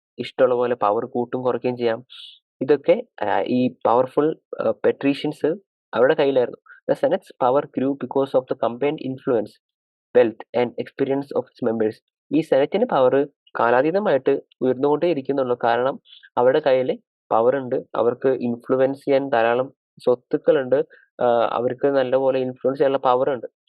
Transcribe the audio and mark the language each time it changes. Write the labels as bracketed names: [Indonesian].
[Malayalam] ഇഷ്ടമുള്ള പോലെ പവർ കൂട്ടും കുറയ്ക്കുകയും ചെയ്യാം. ഇതൊക്കെ ഈ പവർഫുൾ പെട്രീഷ്യൻസ് അവരുടെ കയ്യിലായിരുന്നു. [English] The Senate's power grew because of the combined influence, wealth and experience of its members. [Malayalam] ഈ സെനറ്റിന് പവർ കാലാതീതമായിട്ട് ഉയർന്നുകൊണ്ടേ ഇരിക്കുന്നുള്ളൂ. കാരണം അവരുടെ കയ്യിൽ പവർ ഉണ്ട്, അവർക്ക് ഇൻഫ്ലുവൻസ് ചെയ്യാൻ ധാരാളം സ്വത്തുക്കളുണ്ട്, അവർക്ക് നല്ലപോലെ ഇൻഫ്ലുവൻസ് ചെയ്യാനുള്ള പവർ ഉണ്ട്.